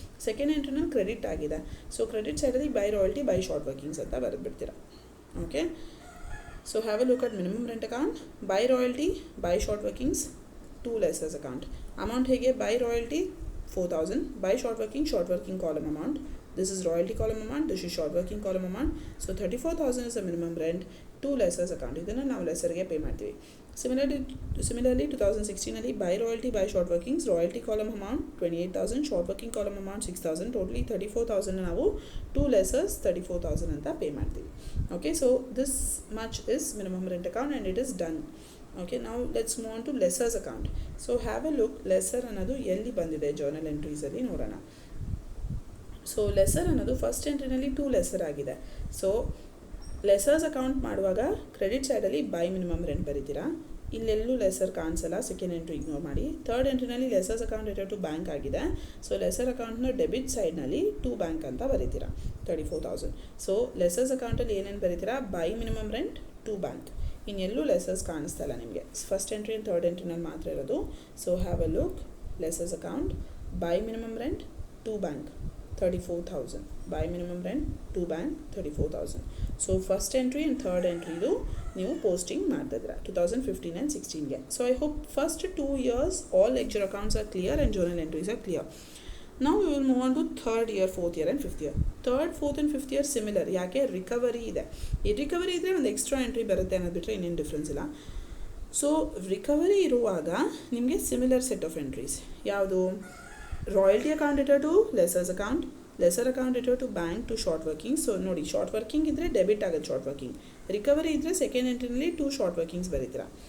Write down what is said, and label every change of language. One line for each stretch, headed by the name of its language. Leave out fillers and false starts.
Kannada: Second ಎಂಟ್ರಿನಲ್ಲಿ credit ಆಗಿದೆ, so credit ಸೈಡಲ್ಲಿ by royalty by short workings ಅಂತ ಬರೆದ್ಬಿಡ್ತೀರಾ. Okay, so have a look at minimum rent account, by royalty by short workings, to ಲೆಸರ್ಸ್ account. Amount ಹೇಗೆ? By royalty 4,000, by short working column amount
English: This is royalty column amount, this is short working column amount. So 34,000 is the minimum rent to lessors account.
Kannada: ಇದನ್ನು ನಾವು ಲೆಸರ್ಗೆ pay ಮಾಡ್ತೀವಿ. Similarly 2016 ಅಲ್ಲಿ by royalty by short workings,
English: royalty column amount 28,000, short working column amount 6,000, totally 34,000
Kannada: ನಾವು to lessors 34,000 ಅಂತ pay ಮಾಡ್ತೀವಿ.
English: Okay, so this much is minimum rent account and it is done. Okay, now let's move on to lessors account. So have a look, lesser
Kannada: ಅನ್ನೋದು ಎಲ್ಲಿ ಬಂದಿದೆ
English: journal entries
Kannada: ಅಲ್ಲಿ ನೋಡೋಣ. So lesser ಅನ್ನೋದು first ಎಂಟ್ರಿನಲ್ಲಿ 2 lesser ಆಗಿದೆ. So ಲೆಸರ್ಸ್ account ಮಾಡುವಾಗ credit ಸೈಡಲ್ಲಿ by minimum rent ಬರೀತೀರಾ. ಇಲ್ಲೆಲ್ಲೂ lesser ಕಾಣಿಸಲ್ಲ, ಸೆಕೆಂಡ್ ಎಂಟ್ರಿ ಇಗ್ನೋರ್ ಮಾಡಿ. Third ಎಂಟ್ರಿನಲ್ಲಿ ಲೆಸರ್ಸ್ account return to bank ಆಗಿದೆ. ಸೊ ಲೆಸರ್ ಅಕೌಂಟ್ನ ಡೆಬಿಟ್ ಸೈಡ್ನಲ್ಲಿ ಟು ಬ್ಯಾಂಕ್ ಅಂತ ಬರೀತೀರಾ 34,000. ಸೊ ಲೆಸರ್ಸ್ ಅಕೌಂಟಲ್ಲಿ ಏನೇನು ಬರೀತೀರಾ, by minimum rent to bank. ಇನ್ನೆಲ್ಲೂ ಲೆಸರ್ಸ್ ಕಾಣಿಸ್ತಲ್ಲ ನಿಮಗೆ, ಫಸ್ಟ್ ಎಂಟ್ರಿ ಆ್ಯಂಡ್ ಥರ್ಡ್ ಎಂಟ್ರಿನಲ್ಲಿ ಮಾತ್ರ ಇರೋದು. So have a look, ಲೆಸರ್ಸ್ account by minimum rent to bank 34,000,
English: by minimum rent to bank 34,000. So first entry and third entry
Kannada: ಇದು ನೀವು
English: posting ಮಾಡ್ತಿದ್ದೀರಾ 2015 and 16ಗೆ. So I hope first 2 years all ledger accounts are clear and journal entries are clear. Now we will move on to third year, fourth year and fifth year. Third, fourth and fifth year similar,
Kannada: ಯಾಕೆ recovery ಇದೆ. ಈ recovery ಇದ್ದರೆ ಒಂದು extra entry ಬರುತ್ತೆ ಅನ್ನೋದು ಬಿಟ್ಟರೆ ಇನ್ನೇನು difference ಇಲ್ಲ. ಸೊ ರಿಕವರಿ ಇರುವಾಗ ನಿಮಗೆ ಸಿಮಿಲರ್ ಸೆಟ್ ಆಫ್ ಎಂಟ್ರೀಸ್ ಯಾವುದು, royalty account return to ಲೆಸರ್ಸ್ account, lesser account return to bank to short working. So ನೋಡಿ, ಶಾರ್ಟ್ ವರ್ಕಿಂಗ್ ಇದ್ದರೆ ಡೆಬಿಟ್ ಆಗುತ್ತೆ ಶಾರ್ಟ್ ವರ್ಕಿಂಗ್. ರಿಕವರಿ ಇದ್ದರೆ ಸೆಕೆಂಡ್ ಎಂಟ್ರಿನಲ್ಲಿ 2 ಶಾರ್ಟ್ ವರ್ಕಿಂಗ್ಸ್ ಬರೀತೀರಾ.